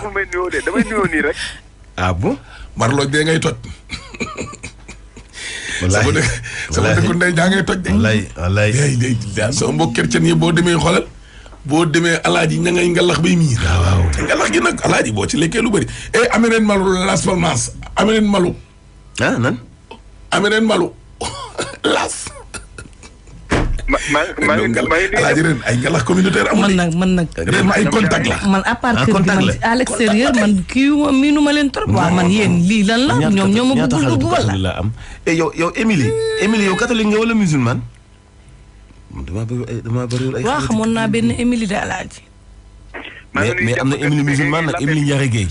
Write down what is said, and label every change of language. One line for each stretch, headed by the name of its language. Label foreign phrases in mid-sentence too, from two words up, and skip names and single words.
Wolof: damay nuyoo de damay nuyoo nii rek.
French: ah bon.
Wolof: Marlooj bee ngay toj. wallaay sama dëkku ndey jaa ngay toj de. wallaay. sama mbokk chrétien yi boo demee xoolal. boo demee alaaji ña ngay ngalax bay miir. waaw te ngalax gi nag alaaji boo ci lekkee lu bëri. Aménène Malou Las Palmas Aménène Malou. nan. Aménène Malou Las. alaaji ren ay ngalax communautaire amul. man nag. ren ay contact la. man
French: à part que
Wolof: man
French: à l'extérieur
Wolof: man kii miinu ma leen trop. waaw man yéen lii lan la ñoom ñoo ma bëggul dugg wala. am yow Émilie yow catholique nga wala musulman. damaa bëriwul ay. waaw xamoon naa benn Émilie de Alaaji. mais am na Émilie musulman nag Émilie Ndiare Gueye.